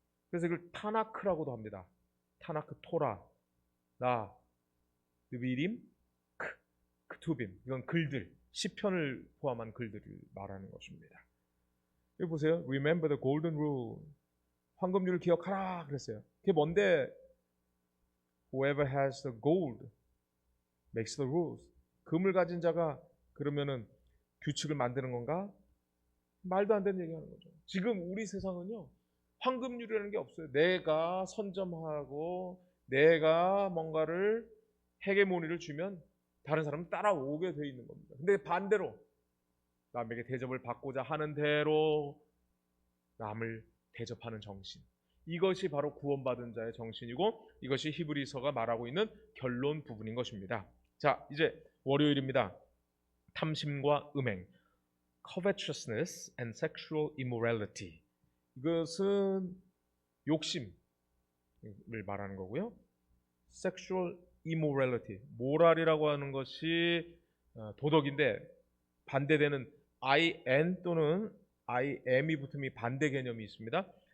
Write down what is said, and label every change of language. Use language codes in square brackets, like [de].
[ko] 그래서 이걸 타나크라고도 합니다. 타나크 토라, 느비림, 크투빔. 이건 글들, 시편을 포함한 글들을 말하는 것입니다. 여기 보세요. [en] Remember the golden rule. [ko] 황금률을 기억하라 그랬어요. 그게 뭔데? [en] Whoever has the gold makes the rules. [ko] 금을 가진 자가 그러면은 규칙을 만드는 건가? 말도 안 되는 얘기하는 거죠. 지금 우리 세상은요. 황금률이라는 게 없어요. 내가 선점하고 내가 뭔가를 헤게모니를 주면 다른 사람은 따라오게 돼 있는 겁니다. 근데 반대로 남에게 대접을 받고자 하는 대로 남을 대접하는 정신. 이것이 바로 구원받은 자의 정신이고 이것이 히브리서가 말하고 있는 결론 부분인 것입니다. 자, 이제 월요일입니다. 탐심과 음행, [en] covetousness and sexual immorality. [ko] 이것은 욕심을 말하는 거고요. sexual immorality, 모랄이라고 하는 것이 도덕인데 반대되는 in 또는 im이 붙음이 반대 개념이 있습니다.